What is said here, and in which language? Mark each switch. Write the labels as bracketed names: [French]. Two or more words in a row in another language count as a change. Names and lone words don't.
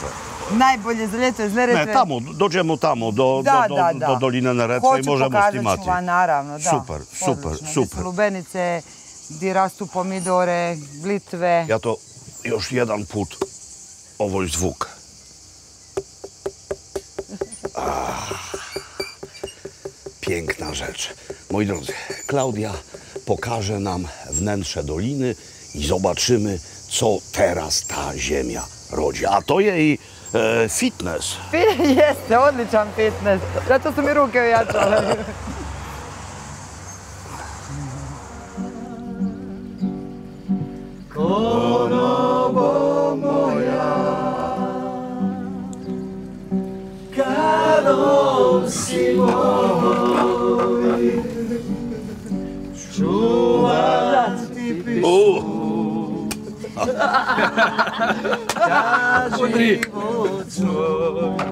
[Croatian] Najbolje za ljeto iz Neretve. Ne, tamo, dođemo tamo, do Doline Neretve i možemo snimati. Hoću, pokazat ću vam, naravno, da. Super, super, Odlično. super. Gdje su lubenice, gdje rastu pomidore, blitve. Ja to još jedan put, ovoj zvuk. [Polish] Piękna rzecz. Moi drodzy, Klaudia pokaże nam wnętrze doliny i zobaczymy, co teraz ta ziemia rodzi. A to jej fitness. [Croatian] Jeste, odličan fitness. Zato su mi ruke ojačale. Konobo moja, kadom si moj, Čuvam ti pismu, za život svoj.